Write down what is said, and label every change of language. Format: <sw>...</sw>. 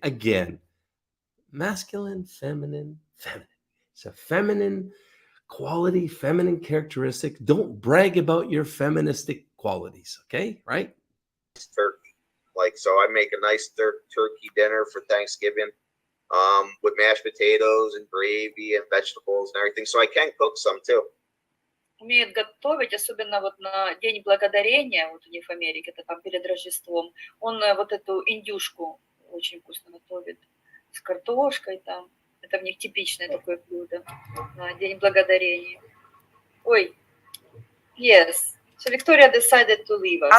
<en>Again, masculine, feminine. It's a feminine quality, feminine characteristic. Don't brag about your feministic qualities, okay? Right? Turkey. So I make a nice turkey dinner for Thanksgiving with mashed potatoes and gravy and vegetables and everything. So I can cook some too.</en> <ru>Умеет готовить, особенно вот на День Благодарения, вот у них в Америке, это там перед Рождеством, он вот эту индюшку очень вкусно готовит, с картошкой там, это в них типичное такое блюдо на День Благодарения.</ru> <en>Ой, yes, so Victoria decided to leave us.</en>